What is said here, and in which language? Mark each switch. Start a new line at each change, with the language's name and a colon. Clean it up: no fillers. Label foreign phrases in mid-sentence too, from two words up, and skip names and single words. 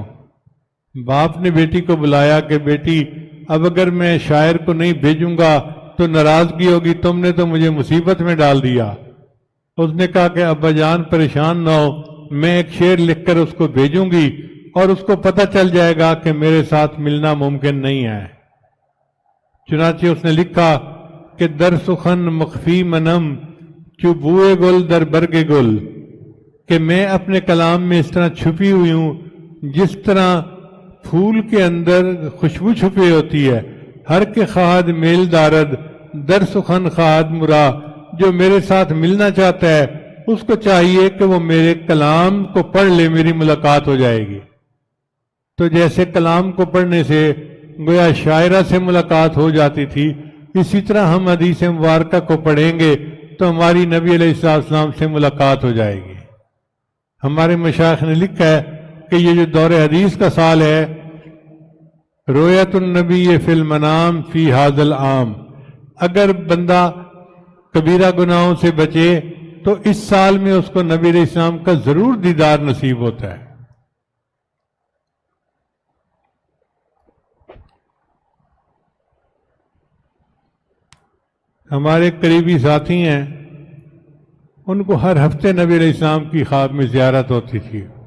Urdu: باپ نے بیٹی کو بلایا کہ بیٹی اب اگر میں شاعر کو نہیں بھیجوں گا تو ناراضگی ہوگی، تم نے تو مجھے مصیبت میں ڈال دیا. اس نے کہا کہ ابا جان پریشان نہ ہو، میں ایک شعر لکھ کر اس کو بھیجوں گی اور اس کو پتہ چل جائے گا کہ میرے ساتھ ملنا ممکن نہیں ہے. چنانچہ اس نے لکھا کہ
Persian: در سخن مخفی منم چو بوئے گل در برگ گل،
Urdu: کہ میں اپنے کلام میں اس طرح چھپی ہوئی ہوں جس طرح پھول کے اندر خوشبو چھپی ہوتی ہے.
Persian: ہر کے خواہد میل دارد در سخن خواہد مرا،
Urdu: جو میرے ساتھ ملنا چاہتا ہے اس کو چاہیے کہ وہ میرے کلام کو پڑھ لے، میری ملاقات ہو جائے گی. تو جیسے کلام کو پڑھنے سے گویا شاعرہ سے ملاقات ہو جاتی تھی، اسی طرح ہم حدیث مبارکہ کو پڑھیں گے تو ہماری نبی
Arabic: علیہ السلام
Urdu: سے ملاقات ہو جائے گی. ہمارے مشائخ نے لکھا ہے کہ یہ جو دور حدیث کا سال ہے،
Arabic: رویت النبی فی المنام فی ھذا العام،
Urdu: اگر بندہ کبیرہ گناہوں سے بچے تو اس سال میں اس کو نبی
Arabic: علیہ السلام
Urdu: کا ضرور دیدار نصیب ہوتا ہے. ہمارے قریبی ساتھی ہیں، ان کو ہر ہفتے نبی
Arabic: علیہ السلام
Urdu: کی خواب میں زیارت ہوتی تھی.